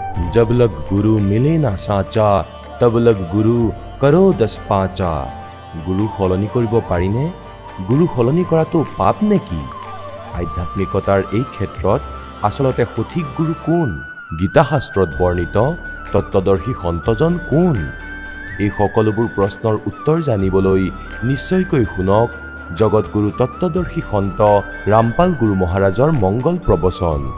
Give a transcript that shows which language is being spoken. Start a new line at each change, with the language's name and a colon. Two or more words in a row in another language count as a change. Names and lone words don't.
Hindi: जब लग गुरु मिले ना साचा तब लग गुरु करो 10-5।
Assamese: গুৰু সলনি কৰিব পাৰিনে? গুৰু সলনি কৰাটো পাপ নেকি? আধ্যাত্মিকতাৰ এই ক্ষেত্ৰত আচলতে সঠিক গুৰু কোন? গীতাশাস্ত্ৰত বৰ্ণিত তত্ত্বদৰ্শী সন্তজন কোন? এই সকলোবোৰ প্ৰশ্নৰ উত্তৰ জানিবলৈ নিশ্চয়কৈ শুনক জগতগুৰু তত্ত্বদৰ্শী সন্ত ৰামপাল গুৰু মহাৰাজৰ মংগল প্ৰবচন।